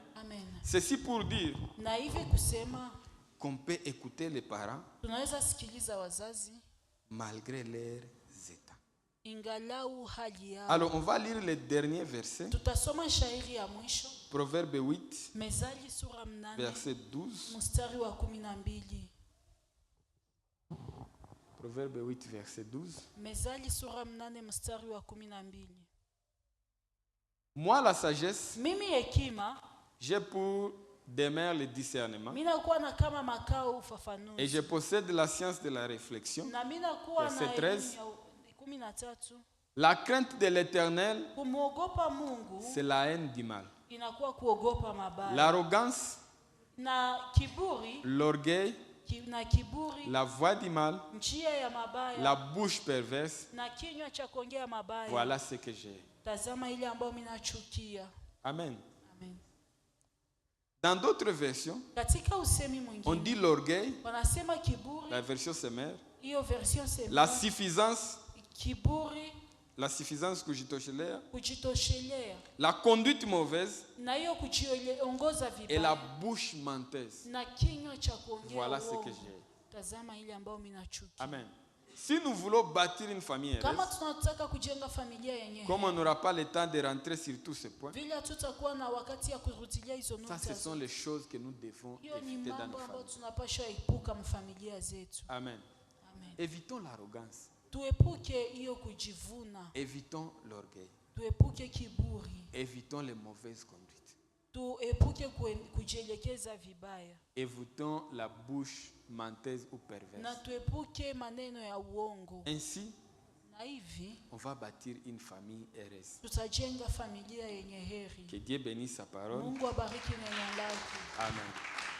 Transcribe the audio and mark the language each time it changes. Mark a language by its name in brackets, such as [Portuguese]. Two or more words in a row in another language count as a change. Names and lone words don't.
[French] Ceci pour dire qu'on peut écouter les parents malgré leurs états. Alors, on va lire les derniers versets. Proverbe 8, verset 12. Proverbe 8, verset 12. [Swahili] Mezali sura 8 mstari wa 12. [French] Moi, la sagesse, [Swahili] mimi hekima, [French] j'ai pour demeure le discernement. [Swahili] Minakuwa na kama makao ufafanuzi. [French] Et je possède la science de la réflexion. [Swahili] Na minakuwa na [French] verset 13. 13. La crainte de l'Éternel, [Swahili] kumwogopa Mungu, [French] c'est la haine du mal. [Swahili] Inakuwa kuogopa mabaya. [French] L'arrogance, [Swahili] na kiburi, [French] l'orgueil, [Swahili] na kiburi, [French] la voix du mal, [Swahili] njia ya mabaya, [French] la bouche perverse, [Swahili] na kinywa cha kuongea mabaya. [French] Voilà ce que j'ai. [Swahili] Tazama ile ambayo minachukia. Amen. Amen. [French] Dans d'autres versions, [Swahili] katika usemi mwingine, [French] on dit l'orgueil, [Swahili] wanasema kiburi, [French] la version Semer, [Swahili] hiyo version Semer, [French] la suffisance, [Swahili] kiburi, [French] la suffisance kujitoshelea, la conduite mauvaise, [Swahili] na hiyo kujiongoza vibaya, [French] et la bouche menteuse. [Swahili] na kinywa cha kuongea. [French] Voilà ce que j'ai. [Swahili] Tazama ile ambayo minachukia. Amen. [French] Si nous voulons bâtir une famille heureuse, [Swahili] kama tunataka kujenga familia yenye, [French] comme on n'aura pas le temps de rentrer sur tous ces points, [Swahili] vile tutakuwa na wakati ya kurudilia hizo nukta, [French] ça ce sont les choses que nous devons éviter dans nos familles. [Swahili] Tunapaswa epuka mfamilia zetu. Amen. Amen. [French] Évitons l'arrogance. [Swahili] Tuepuke hiyo kujivuna. [French] Évitons l'orgueil. [Swahili] Tuepuke kiburi. [French] Évitons les mauvaises conduites. [Swahili] Tuepuke kujielekeza vibaya. [French] Évitons la bouche menteuse ou perverse. [Swahili] Na tuepuke maneno ya uongo. [French] Ainsi, [Swahili] na hivi, [French] on va bâtir une famille heureuse. [Swahili] Tutajenga familia yenye heri. [French] Que Dieu bénisse sa parole. [Swahili] Mungu abariki neno lake. Amen.